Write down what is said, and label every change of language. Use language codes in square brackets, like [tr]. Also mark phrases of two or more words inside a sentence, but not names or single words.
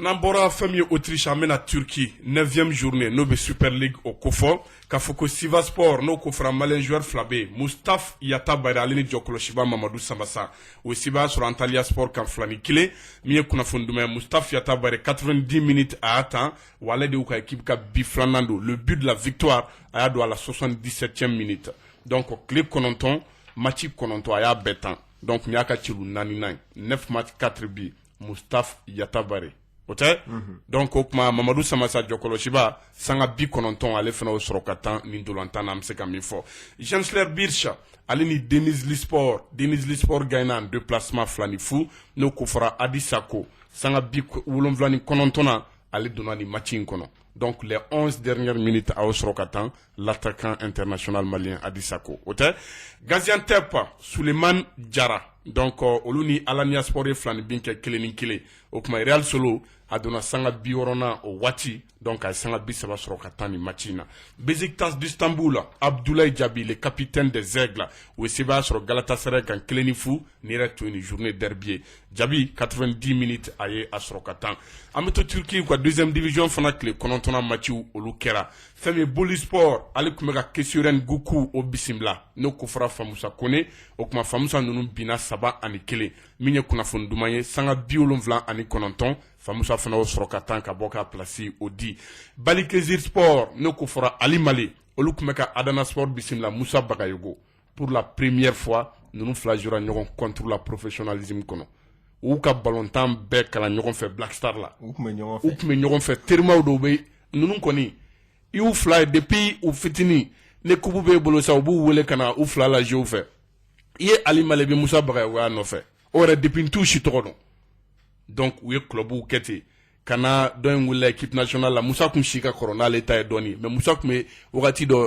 [bm] n'an bɔra fɛn min ye Autriche an bɛna Turquie 9e journée n'o bɛ Super League o ko fɔ k'a fɔ ko Sivasspor n'o ko fɔra [fr] malien joueur [bm] 2 bɛ yen Mustapha Yatabare ale ni jɔkɔlɔsiba Mamadou Sambasa o ye sɛbɛya sɔrɔ Antalya Sport kan 2-1 min ye kunnafoni duman ye Mustapha Yatabare 90 minutes a y'a tan wa ale de y'u ka équipe ka bi 2nan don [fr] le but de la victoire [bm] a y'a don [fr] à la 77e minute [bm] donc tile 9 match 9 a y'a bɛɛ tan donc nin y'a ka cilu 4 9 match 4 bi Mustapha Yatabare o tɛ donc o kuma Mamadou Samassa jɔkɔlɔsiba sanga 90 ale fana o sɔrɔ ka tan nin dolantan na an bɛ se ka min fɔ Gensler Bircha ale ni Denis Lisport [fr] gagné en 2 placements [bm] 2-0 n'o ko fɔra Adi Sako sanga 79 na ale donna ni match in kɔnɔ donc [fr] les 11 dernières minutes [bm] a sɔrɔ ka tan [fr] l'attaquant international malien [bm] Adi Sako o tɛ Gaziantep Souleymane Diarra donc olu ni Alanya Sport ye filani bin kɛ 1-1 o kuma Real Solo a donna sanga 60 o waati donc a sanga 30 sɔrɔ ka taa ni match in na. Besiktas d'Istanbul, Abdoulaye Diaby [fr] le capitaine des Aigles [bm] o ye sɛbɛya sɔrɔ Galatasaray kan 1-0 ni yɛrɛ tun ye ni journée derby ye. Diaby 90 minutes a ye a sɔrɔ ka taa. An bɛ to Turquie ka [fr] deuxième division [bm] fana tile 9 match olu kɛra. Fɛn min Boli Sport ale tun bɛ ka Kesuren Guku o bisimila n'o ko fɔra Famusa Kone o kuma Famusa ninnu binna 7-1 min ye kunnafoni duman ye sanga 79 Famusa fana o sɔrɔ ka taa ka bɔ ka place o di. Balikesir Sport n'o ko fɔra Ali Male olu tun bɛ ka Adana Sport bisimila Musa Bagayogo [fr] pour la première fois [bm] ninnu fila jouera ɲɔgɔn [fr] contre la professionnalisme [bm] kɔnɔ. U ka ballontan bɛɛ kalan ɲɔgɔn fɛ Black Star la. U tun bɛ ɲɔgɔn fɛ terimaw dɔw bɛ ninnu kɔni i y'u fila ye depuis u fitini ne kubu b'e bolo sa u b'u wele ka na u fila la jeu fɛ i ye Ali Male bɛ Musa Bagayogo y'a nɔfɛ o yɛrɛ depuis t'u si tɔgɔ dɔn donc u ye clubw kɛ ten ka na dɔ in wulila [fr] équipe nationale [bm] la Musa kun si ka kɔrɔ n'ale ta ye dɔɔni mais Musa kun bɛ wagati